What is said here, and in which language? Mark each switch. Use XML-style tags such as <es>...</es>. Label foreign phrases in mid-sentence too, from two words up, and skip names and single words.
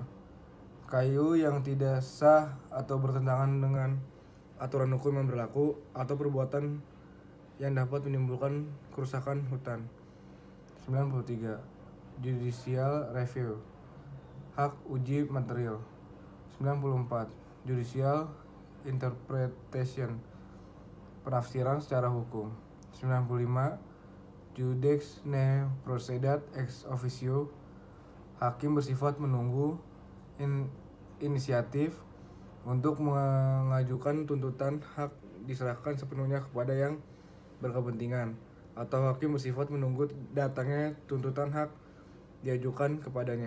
<id>Kayu yang tidak sah atau bertentangan dengan aturan hukum yang berlaku, atau perbuatan yang dapat menimbulkan kerusakan hutan. 93.</id> <en>Judicial review,</en> <id>hak uji material. 94.</id> <en>Judicial interpretation,</en> <id>penafsiran secara hukum. 95.</id> <la>Judex ne procedat ex officio,</la> <id>hakim bersifat menunggu inisiatif untuk mengajukan tuntutan hak diserahkan sepenuhnya kepada yang berkepentingan, atau hakim bersifat menunggu datangnya tuntutan hak diajukan kepadanya.</id>